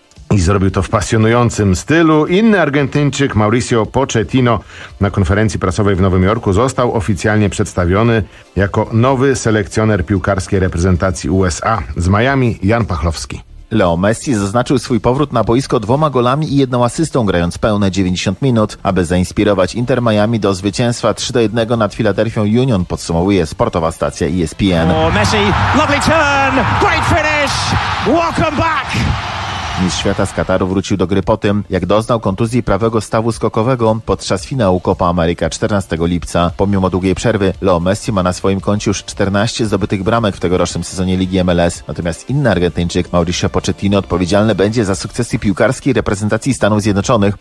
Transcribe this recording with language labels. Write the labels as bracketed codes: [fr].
[pl] I zrobił to w pasjonującym stylu. Inny Argentyńczyk, Mauricio Pochettino, na konferencji prasowej w Nowym Jorku został oficjalnie przedstawiony jako nowy selekcjoner piłkarskiej reprezentacji USA. Z Miami, Jan Pachlowski. Leo Messi zaznaczył swój powrót na boisko 2 golami i 1 asystą, grając pełne 90 minut. Aby zainspirować Inter Miami do zwycięstwa 3-1 nad Philadelphia Union, podsumowuje sportowa stacja ESPN. [en] Oh, Messi, lovely turn, great finish, welcome back. [pl] Mistrz świata z Kataru wrócił do gry po tym, jak doznał kontuzji prawego stawu skokowego podczas finału Copa America 14 lipca. Pomimo długiej przerwy, Leo Messi ma na swoim koncie już 14 zdobytych bramek w tegorocznym sezonie Ligi MLS. Natomiast inny Argentyńczyk, Mauricio Pochettino, odpowiedzialny będzie za sukcesy piłkarskiej reprezentacji Stanów Zjednoczonych.